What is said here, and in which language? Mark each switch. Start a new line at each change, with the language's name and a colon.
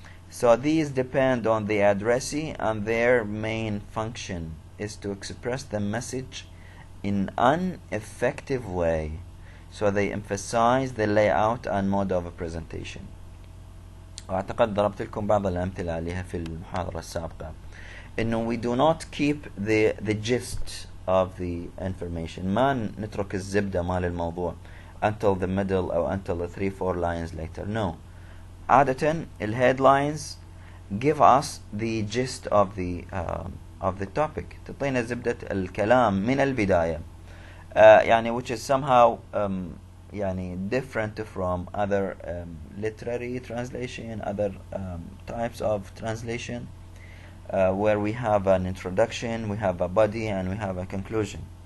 English: So these depend on the addressee, and their main function is to express the message in an effective way. So they emphasize the layout and mode of a presentation.
Arabic: وأعتقد ضربت لكم بعض الأمثلة عليها في المحاضرة السابقة. إنه
English: we do not keep the gist of the information.
Arabic: ما نترك الزبدة مال الموضوع
English: until the middle or until the 3-4 lines later. No.
Arabic: عادة
English: headlines give us the gist of the topic.
Arabic: تعطينا زبدة الكلام من البداية. يعني
English: which is somehow يعني different from other literary translation, other types of translation, where we have an introduction, we have a body, and we have a conclusion.